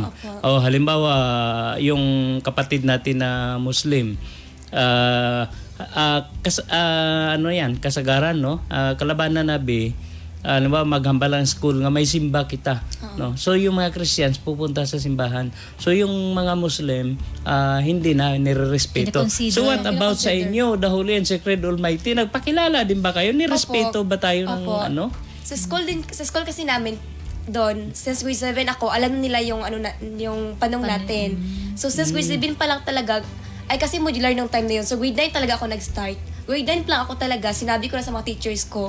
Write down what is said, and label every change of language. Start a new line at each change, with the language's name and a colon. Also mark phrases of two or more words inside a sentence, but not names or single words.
Filipino: O halimbawa yung kapatid natin na Muslim,
Hiligaynon: kasagaran, kalabanan nabi, halimbawa maghambal ang school nga may simba kita, no?
Filipino: So yung mga Christians pupunta sa simbahan, so yung mga Muslim hindi na nirerespeto.
English: So what about
Filipino: sa inyo,
English: the Holy and Sacred Almighty,
Filipino: nagpakilala din ba kayo, nirespeto ba tayo ng ano? Sa school kasi namin doon, since grade 7 ako, alam nila yung yung panong natin. So since grade 7 pa lang talaga, ay kasi modular nung time na yun. So grade 9 talaga ako nag-start. Grade 9 lang ako talaga, sinabi ko na sa mga teachers ko.